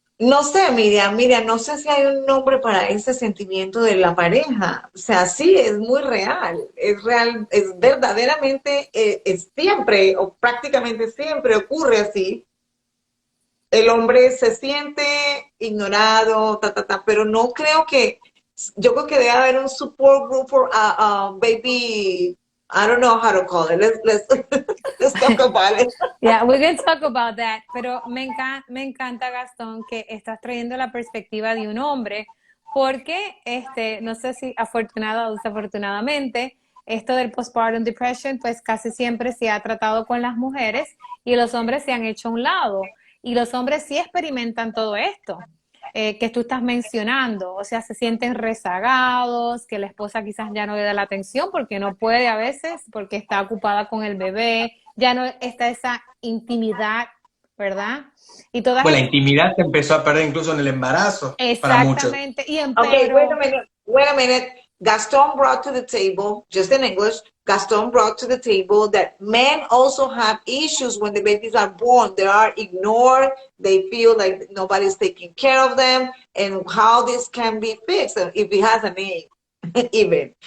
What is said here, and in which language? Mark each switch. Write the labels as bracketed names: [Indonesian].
[Spanish] No sé, Myriam, no sé si hay un nombre para ese sentimiento de la pareja. O sea, sí, es muy real, es verdaderamente, es siempre o prácticamente siempre ocurre así. El hombre se siente ignorado, pero no creo que, yo creo que debe haber un [English] support group for baby. I don't know how to call it. Let's talk about it. Yeah, we're going to talk about that. [Spanish] Pero me encanta, Gastón, que estás trayendo la perspectiva de un hombre, porque no sé si afortunada o desafortunadamente, esto del postpartum depression, pues casi siempre se ha tratado con las mujeres y los hombres se han hecho a un lado. Y los hombres sí experimentan todo esto que tú estás mencionando. O sea, se sienten rezagados, que la esposa quizás ya no le da la atención porque no puede a veces, porque está ocupada con el bebé, ya no está esa intimidad, ¿verdad? Y todas la intimidad se empezó a perder incluso en el embarazo. Exactamente. Para muchos. [English] Okay, wait a minute. Gaston brought to the table, just in English, Gaston brought to the table that men also have issues when the babies are born. They are ignored. They feel like nobody's taking care of them, and how this can be fixed if it has a name, even.